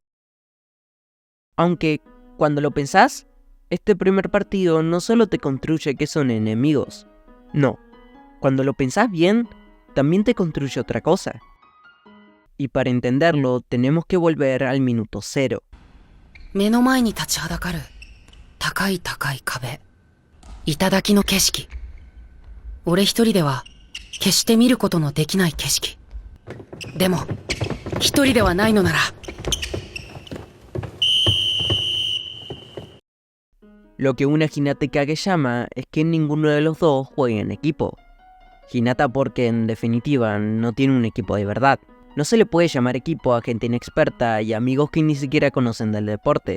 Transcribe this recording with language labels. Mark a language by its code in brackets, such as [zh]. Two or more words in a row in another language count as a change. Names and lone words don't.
[es] Aunque, cuando lo pensás, este primer partido no solo te construye que son enemigos. No, cuando lo pensás bien, también te construye otra cosa. Y para entenderlo, tenemos que volver al minuto 0. [ja] 目の前に立ちはだかる高い高い壁、頂の景色。俺一人では決して見ることのできない景色。でも一人ではないのなら。 [es] Lo que une a Hinata y Kageyama es que ninguno de los dos juega en equipo. Hinata porque en definitiva no tiene un equipo de verdad. No se le puede llamar equipo a gente inexperta y amigos que ni siquiera conocen del deporte.